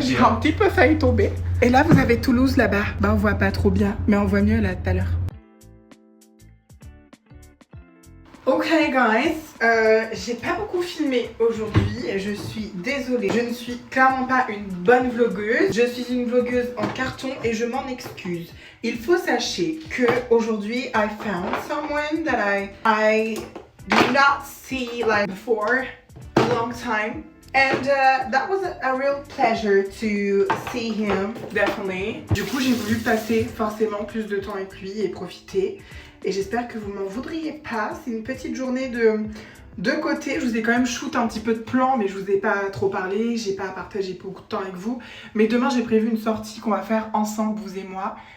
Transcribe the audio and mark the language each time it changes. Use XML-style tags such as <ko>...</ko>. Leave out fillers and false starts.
<fr>J'ai un petit peu failli tomber. Et là, vous avez Toulouse là-bas. Bah, on voit pas trop bien, mais on voit mieux là tout à l'heure.</fr> <en>Ok guys,</en> <fr>j'ai pas beaucoup filmé aujourd'hui et je suis désolée. Je ne suis clairement pas une bonne vlogueuse. Je suis une vlogueuse en carton et je m'en excuse. Il faut sachez que aujourd'hui</fr> <en>I found someone that I did not see like before a long time. And that was a real pleasure to see him, definitely.</en> <fr>Du coup, j'ai voulu passer forcément plus de temps avec lui et profiter. Et j'espère que vous m'en voudriez pas. C'est une petite journée de côté. Je vous ai quand même shoot un petit peu de plans, mais je vous ai pas trop parlé. J'ai pas partagé beaucoup de temps avec vous. Mais demain, j'ai prévu une sortie qu'on va faire ensemble, vous et moi.</fr>